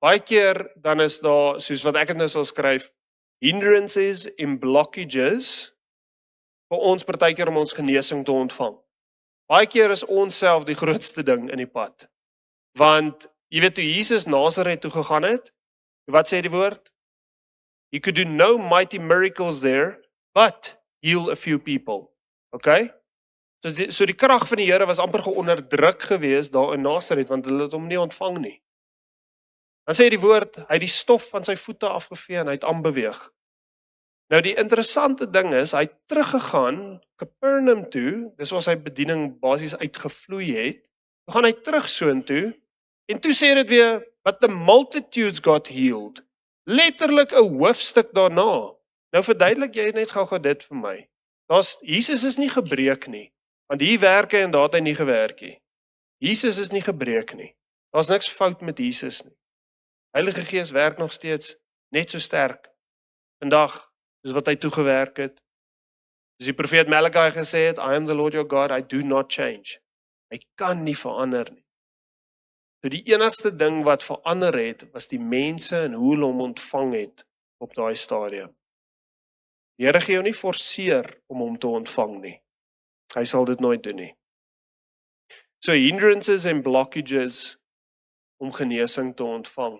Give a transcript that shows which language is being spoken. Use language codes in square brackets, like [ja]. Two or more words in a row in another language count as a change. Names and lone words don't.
[af] Baie keer dan is daar, soos wat ek het nou sal skryf, hindrances en blockages vir ons partykeer om ons genesing te ontvang. Baie keer is ons self die grootste ding in die pad. Want jy weet toe Jesus Nasaret toe gegaan het, wat sê die woord? [en] He could do no mighty miracles there, but heal a few people. [af] Okay? So die krag van die Here was amper geonderdruk gewees daar in Nasaret, want hulle het hom nie ontvang nie. Dan sê die woord, hy het die stof van sy voete afgevee en hy het aanbeweeg. Nou die interessante ding is, hy het teruggegaan, Capernaum toe, dis waar sy bediening basies uitgevloei het, toe gaan hy terug soontoe, en toe sê dit weer, [en] but the multitudes got healed. [af] Letterlik 'n hoofstuk daarna. Nou verduidelik jy net gou dit vir my. Jesus is nie gebreek nie, want hier werk hy en daar het hy nie gewerk nie. Jesus is nie gebreek nie. Daar's niks fout met Jesus nie. Heilige Gees werk nog steeds net so sterk vandag soos wat hy toegewerk het. Soos die profeet Malachi gesê het, [en] I am the Lord your God, I do not change. [af] Hy kan nie verander nie. So die enigste ding wat verander het, was die mense en hoe hulle hom ontvang het op daai stadium. Die Here gee jou nie forceer om hom te ontvang nie. Hy sal dit nooit doen nie. So hindrances en blockages om genesing te ontvang.